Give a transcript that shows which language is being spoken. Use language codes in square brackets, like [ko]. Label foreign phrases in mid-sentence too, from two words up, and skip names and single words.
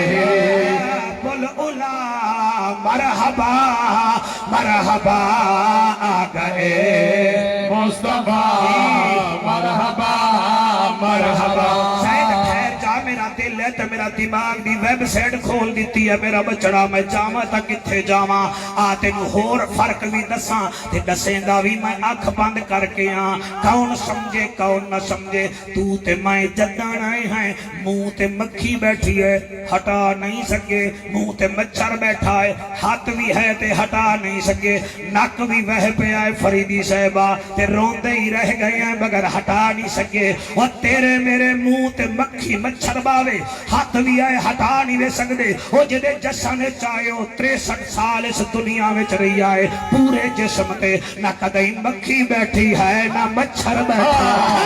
[pa] بول اولا مرحبا مرحبا آگے مصطفیٰ مرحبا مرحبا شاید ٹھہر جا میرا دل ہے تو میرا دماغ دی ویب سائٹ کھول دیتی ہے میرا بچڑا میں جاواں تا کتھے جاواں تینوں ہور فرق بھی دساں تے دسیں دا بھی میں اکھ بند کر کے کون سمجھے کون نہ سمجھے تو تے میں جدان آئے ہیں منہ تے مکھی بیٹھی ہے ہٹا نہیں سکے منہ تے مچھر بیٹھا ہے ہاتھ بھی ہے تے ہٹا نہیں سکے نک بھی وہ پہ آئے فریدی صاحبہ تے روندے ہی رہ گئے ہیں مگر ہٹا نہیں سکے وہ تیرے میرے منہ تے مکھی مچھر باوے ہاتھ بھی آئے ہٹا نہیں دے سکتے وہ جدے جسن چاہے 63 سال اس دنیا میں رہی آئے پورے جسم تے نہ کدیں مکھی بیٹھی ہے نہ مچھر بیٹھا ہے